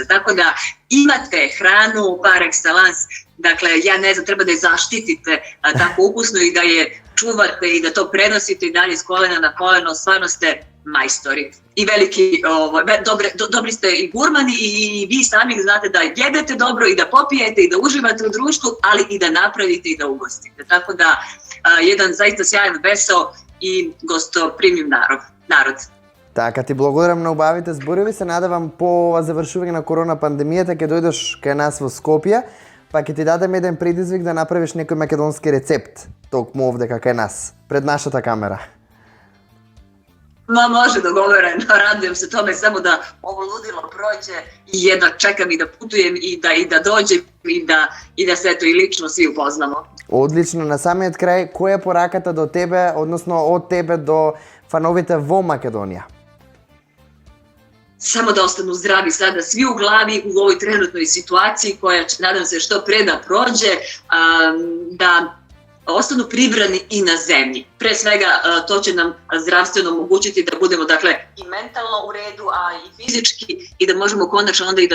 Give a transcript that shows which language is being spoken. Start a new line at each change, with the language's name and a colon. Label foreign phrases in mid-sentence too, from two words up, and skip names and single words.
Serbian: Tako da imate hranu
French: par excellence,
Serbian: dakle ja ne znam, treba da je zaštitite tako ukusno i da je čuvate i da to prenosite i dalje s kolena na koleno, stvarno ste majstori i veliki, dobri ste i gurmani i vi sami znate da jedete dobro i da popijete i da uživate u društvu, ali i da napravite i da ugostite. Tako da jedan zaista sjajan veseo i gostoprimljiv народ.
Macedonian: Така, ти благодарам на убавите зборови, се надевам по завршување на корона пандемијата ќе дојдеш кај нас во Скопје, па ќе ти дадем еден предизвик да направиш некој македонски рецепт, токму овде кај нас, пред нашата камера.
Serbian: Ma može, dogovoreno, radujem se tome samo da ovo ludilo prođe i jedno čekam i da putujem i da dođem i da se to i lično svi upoznamo.
Macedonian: Одлично, на самиот крај, која е пораката до тебе, односно од тебе до фановите во Македонија?
Serbian: Samo da ostanu zdravi sada svi u glavi u ovoj trenutnoj situaciji koja će, nadam se, što pre da prođe, da ostanu pribrani i na zemlji. Pre svega to će nam zdravstveno omogućiti da budemo dakle i mentalno u redu, a i fizički i da možemo konačno onda i